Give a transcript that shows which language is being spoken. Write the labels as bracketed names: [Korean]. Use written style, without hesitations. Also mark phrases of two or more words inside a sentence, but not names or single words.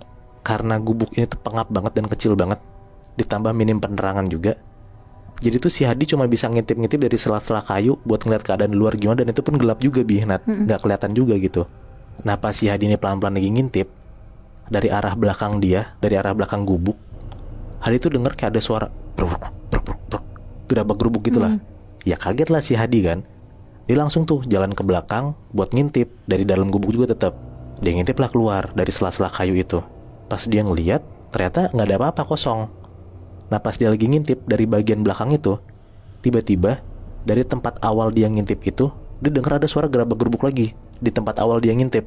[Indonesian] Karena gubuk ini tuh pengap banget dan kecil banget, ditambah minim penerangan juga. Jadi tuh si Hadi cuma bisa ngintip-ngintip dari sela-sela kayu buat ngeliat keadaan di luar gimana, dan itu pun gelap juga Nat, nggak kelihatan juga gitu. Nah pas si Hadi ini pelan-pelan lagi ngintip, dari arah belakang dia, dari arah belakang gubuk, Hadi tuh denger kayak ada suara bruk, bruk, bruk, bruk, gerabak-gerubuk gitulah. Ya kaget lah si Hadi kan. Dia langsung tuh jalan ke belakang buat ngintip. Dari dalam gubuk juga tetap. Dia ngintip lah keluar dari sela-sela kayu itu. Pas dia ngeliat, ternyata nggak ada apa-apa, kosong. Nah pas dia lagi ngintip dari bagian belakang itu, tiba-tiba dari tempat awal dia ngintip itu, dia denger ada suara gerabak-gerubuk lagi di tempat awal dia ngintip.